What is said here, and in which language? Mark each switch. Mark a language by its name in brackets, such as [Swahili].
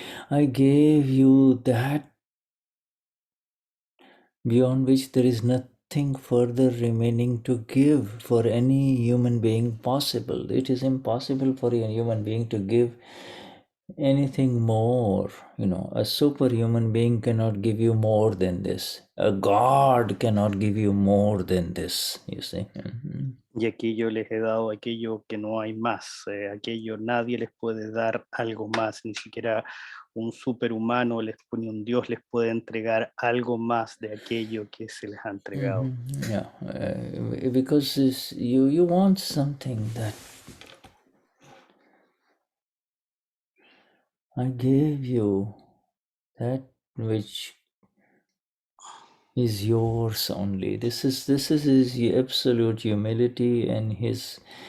[English] I gave you that beyond which there is nothing further remaining to give for any human being possible. It is impossible for a human being to give anything more. You know, a superhuman being cannot give you more than this. A God cannot give you more than this, you see. [Spanish] Y aquí yo les he dado aquello que no hay más, aquello nadie les puede dar algo más, ni siquiera un superhumano ni un Dios les puede entregar algo más de aquello que se les ha entregado. [English] Yeah, because you want something that I gave you, that which is yours only. This is his absolute humility and his.